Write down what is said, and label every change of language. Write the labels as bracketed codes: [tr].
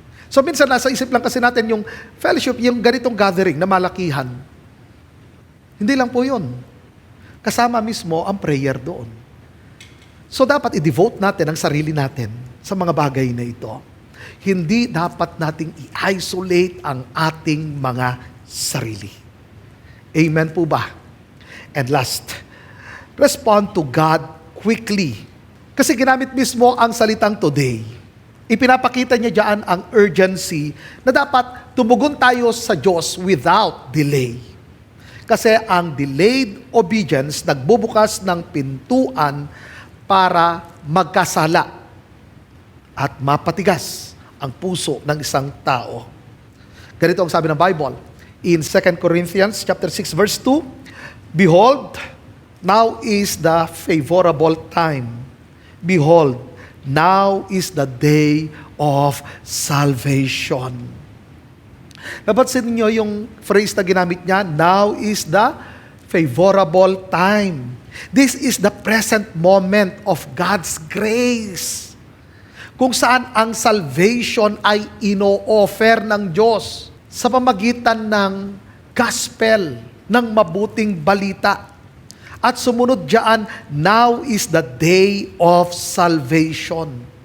[tl] So minsan nasa isip lang kasi natin yung fellowship, yung ganitong gathering na malakihan. Hindi lang po yun. Kasama mismo ang prayer doon. So dapat i-devote natin ang sarili natin sa mga bagay na ito. Hindi dapat nating i-isolate ang ating mga sarili. Amen po ba? [en] And last, respond to God quickly. [tl] Kasi ginamit mismo ang salitang today. Ipinapakita niya diyan ang urgency na dapat tumugon tayo sa Diyos without delay. Kasi ang delayed obedience nagbubukas ng pintuan para magkasala at mapatigas ang puso ng isang tao. Ganito ang sabi ng Bible in 2 Corinthians chapter 6 verse 2, [en] behold, now is the favorable time. Behold, now is the day of salvation. [tl] Napansin niyo yung phrase na ginamit niya, [en] now is the favorable time. This is the present moment of God's grace. [tl] Kung saan ang salvation ay ino-offer ng Diyos sa pamagitan ng gospel, ng mabuting balita. At sumunod diyan, [en] now is the day of salvation.